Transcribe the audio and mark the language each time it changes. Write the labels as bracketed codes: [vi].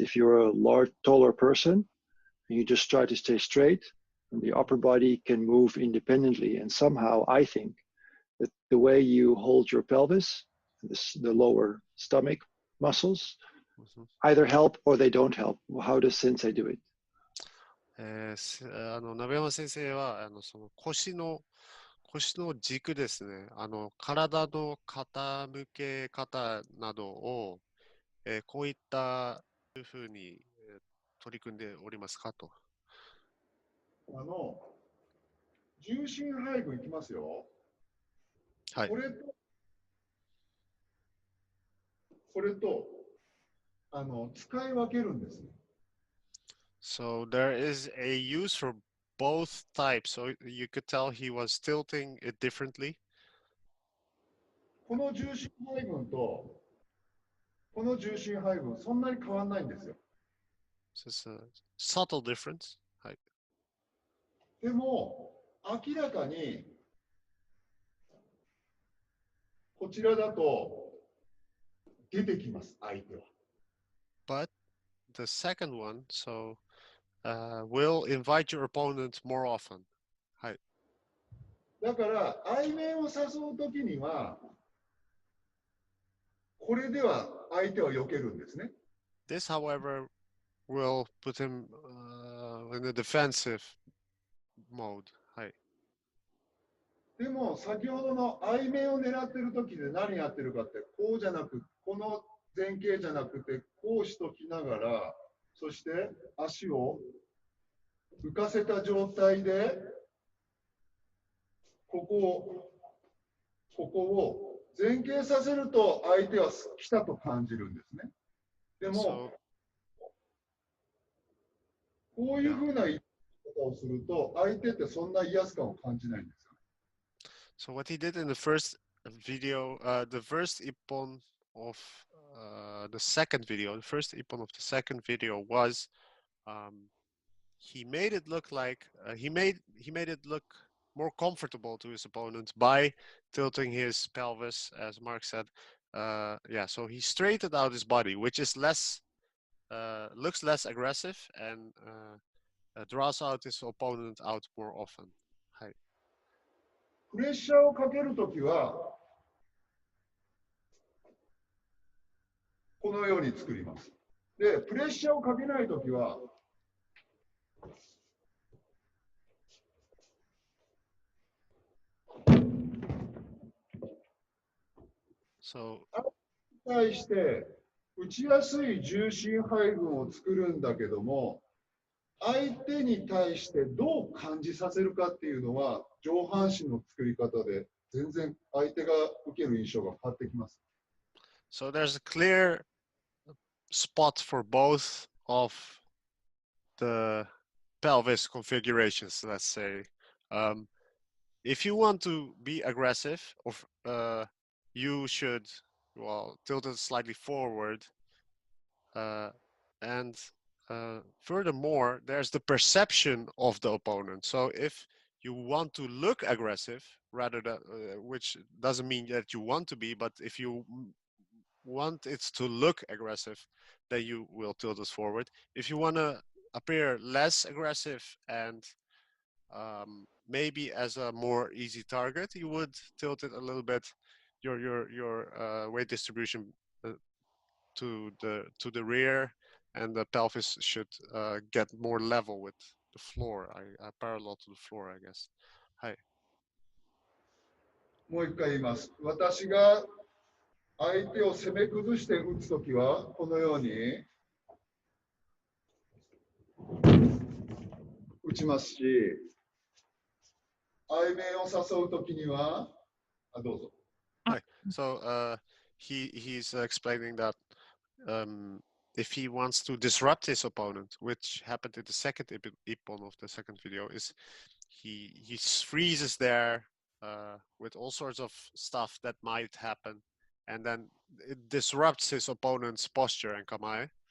[en] If you're a large, taller person, and you just try to stay straight, and the upper body can move independently. And somehow I think that the way you hold your pelvis, the lower stomach muscles, either help or they don't help. How does Sensei do it? [ja] 鍋山先生はその腰の軸ですね、体の傾け方などを、こういったふうに取り組んでおりますかと。重心配分いきますよ。はい。これと使い分けるんですね。 [en] So there is a use for both types. So you could tell he was tilting it differently. [ja] この重心配分とこの重心配分そんなに変わんないんですよ。 [en] So it's a subtle difference. [ja] はい。でも明らかにこちらだと出てきます、相手は。 [en] But the second one, so will invite your opponent more often. [ja] はい。だから相面を誘うときにはこれでは相手は避けるんですね。 [en] This, however, will put him in a defensive mode. [ja] はい。でも先ほどの相面を狙ってるときで何やってるかってこうじゃなくこの前傾じゃなくてこうしときながらそして足を浮かせた状態でここを前傾させると相手は来たと感じるんですね。でもこういうふうな言い方をすると相手ってそんな威圧感を感じないんですよ。 [en] So what he did in the first video, the first ippon of the second video, the first ippon of the second video was he made it look like he made it look more comfortable to his opponent by tilting his pelvis, as Mark said. Yeah, so he straightened out his body, which is less looks less aggressive and draws out his opponent out more often. [ja] はい。プレッシャーをかけるときはこのように作ります。で、プレッシャーをかけないときはに対して打ちやすい重心配分を作るんだけども、相手に対してどう感じさせるかっていうのは上半身の作り方で全然相手が受ける印象が変わってきます。 [en] So there's a clear spot for both of the pelvis configurations, let's say. If you want to be aggressive, you should, well, tilt it slightly forward. And furthermore, there's the perception of the opponent. So if you want to look aggressive, rather than, which doesn't mean that you want to be, but if you want it to look aggressive, then you will tilt it forward. If you want to appear less aggressive and maybe as a more easy target, you would tilt it a little bit, your weight distribution to the rear, and the pelvis should get more level with the floor, parallel to the floor, I guess. [ja] はい。もう一回言います。私が相手を攻め崩して打つときはこのように打ちますし、相面を誘うときには、どうぞ。はい。 [en] So he's explaining that if he wants to disrupt his opponent, which happened in the second ippon of the second video, is he freezes there with all sorts of stuff that might happen, and then it disrupts his opponent's posture and kamae.